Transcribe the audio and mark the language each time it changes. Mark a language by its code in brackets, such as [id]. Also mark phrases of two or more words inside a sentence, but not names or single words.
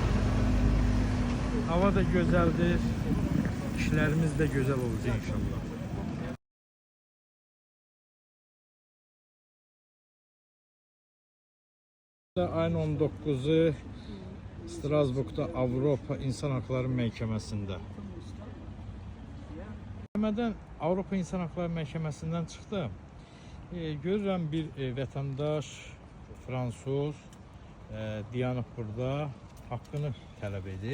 [tr] Hava da güzeldir. İşlerimiz de güzel olacak inşallah. [az] Ayın 19'u Strasbourg'da Avropa İnsan Hakları Məhkəməsində. Məhkəmədən Avropa İnsan Hakları Məhkəməsindən çıxdım. Görürəm bir vətəndaş Fransız dayanıb burada haqqını tələb edir.